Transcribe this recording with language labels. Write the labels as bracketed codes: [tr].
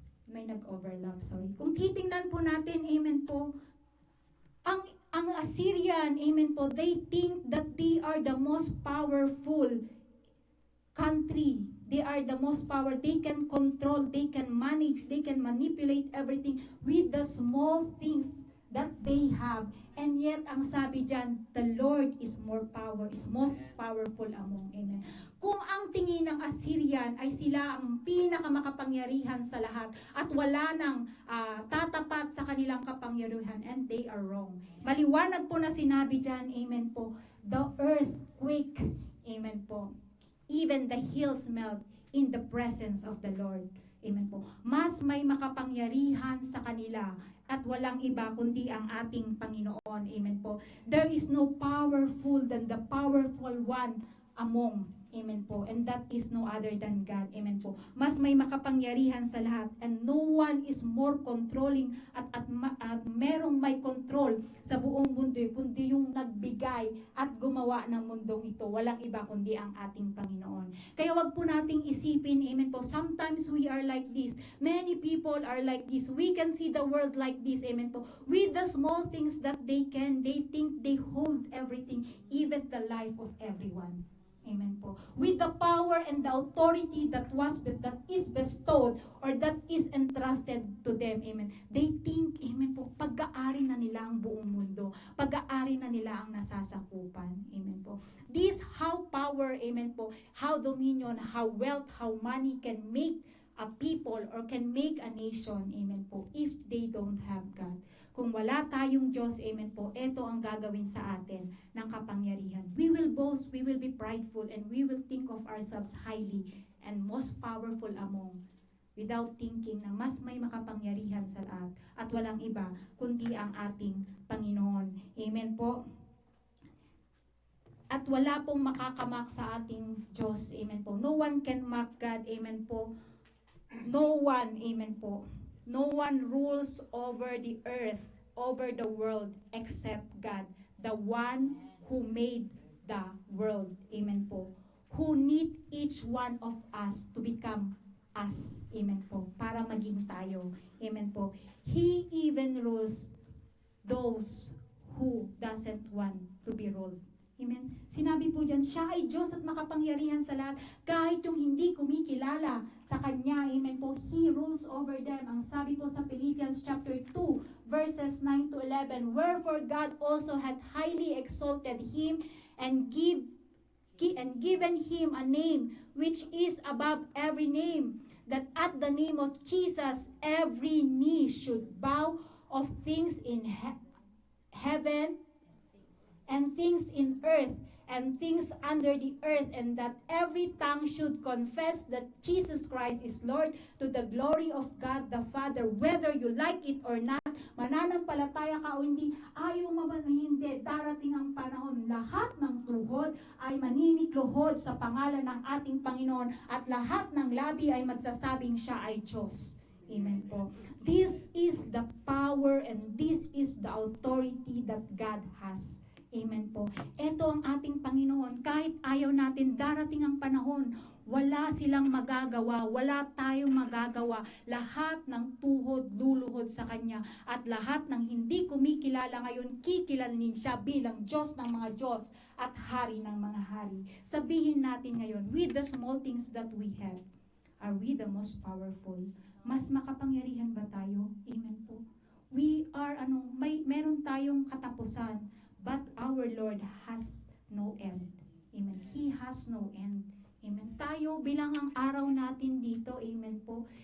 [tl] May nag-overlap, sorry. Kung titingnan po natin, amen po, ang Assyrian, amen po, [en] they think that they are the most powerful country. They are the most powerful. They can control, they can manage, they can manipulate everything with the small things that they have. And yet, [tl] ang sabi dyan, [en] the Lord is most powerful among. Amen. [tl] Kung ang tingin ng Assyrian ay sila ang pinakamakapangyarihan sa lahat at wala nang tatapat sa kanilang kapangyarihan, [en] and they are wrong. [tl] Maliwanag po na sinabi dyan, [en] amen po, the earth quake, amen po, even the hills melt in the presence of the Lord. Amen po. [tl] Mas may makapangyarihan sa kanila at walang iba kundi ang ating Panginoon. Amen po. [en] There is no powerful than the powerful one among. Amen po. And that is no other than God. [tl] Amen po. Mas may makapangyarihan sa lahat. [en] And no one is more controlling [tl] at merong may control sa buong mundo, kundi yung nagbigay at gumawa ng mundong ito. Walang iba kundi ang ating Panginoon. Kaya wag po nating isipin, amen po, [en] sometimes we are like this. Many people are like this. We can see the world like this, amen po. With the small things that they think they hold everything, even the life of everyone. Amen po. With the power and the authority that is bestowed or that is entrusted to them. Amen. They think, [tl] amen po, pag-aari na nila ang buong mundo. Pag-aari na nila ang nasasakupan. Amen po. [en] This how power, amen po, how dominion, how wealth, how money can make a people or can make a nation, amen po, if they don't have God. [tl] Kung wala tayong Diyos, amen po, ito ang gagawin sa atin ng kapangyarihan. [en] We will boast, we will be prideful, and we will think of ourselves highly and most powerful among, without thinking [tl] na mas may makapangyarihan sa lahat at walang iba kundi ang ating Panginoon. Amen po. At wala pong makakamak sa ating Diyos. Amen po. [en] No one can mock God. Amen po. No one, amen po. No one rules over the earth, over the world, except God, the one who made the world. Amen po. Who need each one of us to become us. Amen po. [tl] Para maging tayo. [en] Amen po. He even rules those who doesn't want to be ruled. Amen. [tl] Sinabi po diyan, siya ay Diyos at makapangyarihan sa lahat. Kahit yung hindi kumikilala sa Kanya, amen po, [en] He rules over them. [tl] Ang sabi po sa [en] Philippians chapter 2, verses 9 to 11, wherefore God also hath highly exalted Him and given Him a name which is above every name, that at the name of Jesus every knee should bow, of things in heaven and things in earth and things under the earth, and that every tongue should confess that Jesus Christ is Lord, to the glory of God the Father. Whether you like it or not, [tl] mananampalataya ka o hindi, ayaw mo man o hindi, darating ang panahon, lahat ng tuhod ay maninikluhod sa pangalan ng ating Panginoon, at lahat ng labi ay magsasabing siya ay Diyos. Amen po. [en] This is the power and this is the authority that God has. [tl] Amen po. Ito ang ating Panginoon. Kahit ayaw natin, darating ang panahon, wala silang magagawa, wala tayong magagawa. Lahat ng tuhod, luluhod sa Kanya. At lahat ng hindi kumikilala ngayon, kikilalanin siya bilang Diyos ng mga Diyos at Hari ng mga Hari. Sabihin natin ngayon, [en] with the small things that we have, are we the most powerful? [tl] Mas makapangyarihan ba tayo? Amen po. [en] We are, [tl] meron tayong katapusan. [en] But our Lord has no end. Amen. He has no end. Amen. [tl] Tayo bilang ang araw natin dito, amen po.